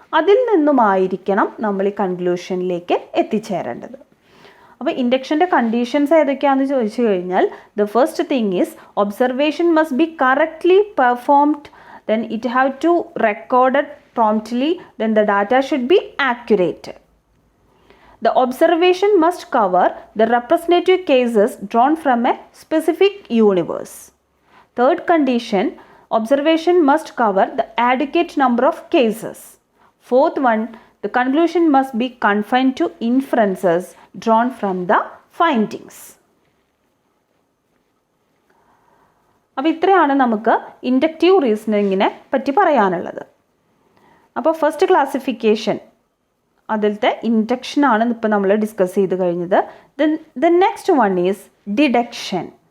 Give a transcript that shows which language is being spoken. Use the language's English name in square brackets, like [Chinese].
[Malayalam] അതിൽ നിന്നുമായിരിക്കണം നമ്മൾ ഈ കൺക്ലൂഷനിലേക്ക് എത്തിച്ചേരേണ്ടത്. അപ്പോൾ ഇൻഡക്ഷൻ്റെ കണ്ടീഷൻസ് ഏതൊക്കെയാണെന്ന് ചോദിച്ചു കഴിഞ്ഞാൽ [English] The first thing is observation must be correctly performed, then it have to recorded promptly, then the data should be accurate. The observation must cover the representative cases drawn from a specific universe. Third condition, observation must cover the adequate number of cases. Fourth one, the conclusion must be confined to inferences drawn from the findings. [Malayalam] അപ്പോൾ ഇത്രയാണ് നമുക്ക് inductive റീസണിങ്ങിനെ പറ്റി പറയാനുള്ളത്. അപ്പോൾ first classification അതിലത്തെ ഇൻഡക്ഷനാണ് ഇപ്പോൾ നമ്മൾ discuss ചെയ്ത് കഴിഞ്ഞത്. [English] The next one is deduction.